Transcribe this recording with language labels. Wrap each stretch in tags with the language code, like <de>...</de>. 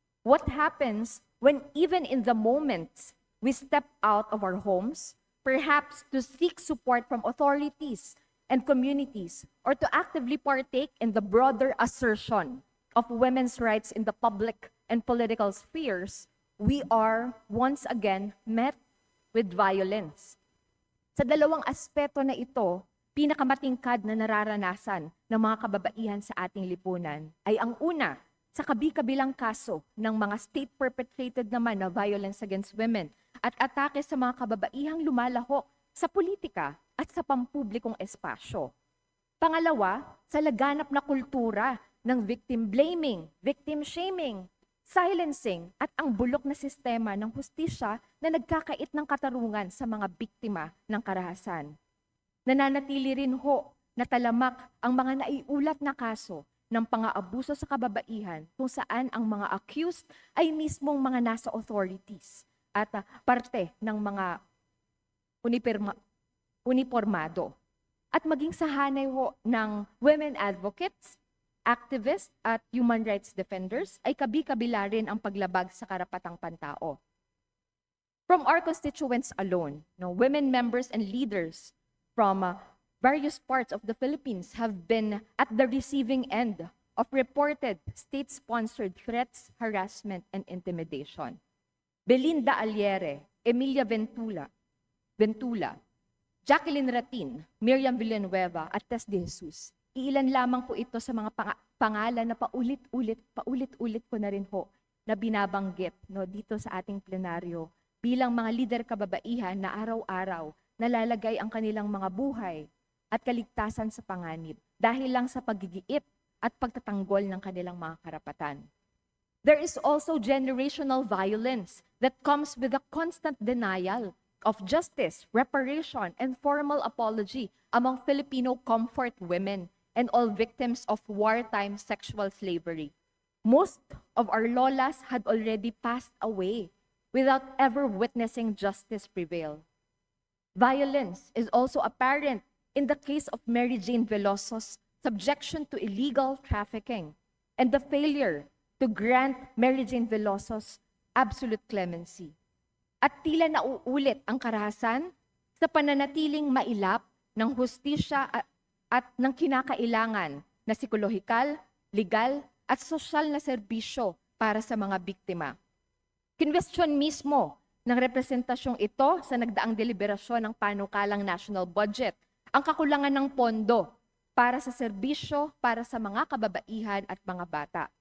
<en>What happens when even in the moments we step out of our homes, perhaps to seek support from authorities and communities, or to actively partake in the broader assertion of women's rights in the public and political spheres, we are once again met with violence.</en> <tl>Sa dalawang aspeto na ito, pinakamatingkad na nararanasan ng mga kababaihan sa ating lipunan ay ang una, sa kabi-kabilang kaso ng mga state-perpetrated naman na</tl> <en>violence against women</en> <tl>at atake sa mga kababaihang lumalahok sa politika at sa pampublikong espasyo. Pangalawa, sa laganap na kultura ng victim blaming, victim shaming, silencing at ang bulok na sistema ng hustisya na nagkakait ng katarungan sa mga biktima ng karahasan. Nananatili rin ho na talamak ang mga naiulat na kaso ng pang-aabuso sa kababaihan kung saan ang mga accused ay mismong mga nasa authorities at parte ng mga unipormado. at maging sa hanay ho ng</tl> <en>women advocates, activists</en> <tl>at</tl> <en>human rights defenders</en> <tl>ay kabi-kabila rin ang paglabag sa karapatang pantao.</tl> <en>From our constituents alone, women members and leaders from various parts of the Philippines have been at the receiving end of reported state-sponsored threats, harassment, and intimidation.</en> <tl>Belinda Aliere, Emilia Ventula, Jacqueline Ratin, Miriam Villanueva, at Tess De Jesus. Iilan lamang po ito sa mga pangalan na paulit-ulit ko na rin ho na binabanggit dito sa ating plenaryo bilang mga lider kababaihan na araw-araw nalalagay ang kanilang mga buhay at kaligtasan sa panganib dahil lang sa paggigiit at pagtatanggol ng kanilang mga karapatan.</tl> <en>There is also generational violence that comes with a constant denial of justice, reparation, and formal apology among Filipino comfort women and all victims of wartime sexual slavery. Most of our lolas had already passed away without ever witnessing justice prevail. Violence is also apparent in the case of Mary Jane Veloso's subjection to illegal trafficking and the failure to grant Mary Jane Veloso's absolute clemency.</en> <tl>At tila nauulit ang karahasan sa pananatiling mailap ng hustisya at ng kinakailangan na psikolohikal, legal, at sosyal na serbisyo para sa mga biktima. Kinwestiyon mismo ng representasyong ito sa nagdaang deliberasyon ng panukalang national budget ang kakulangan ng pondo para sa serbisyo para sa mga kababaihan at mga bata.</tl>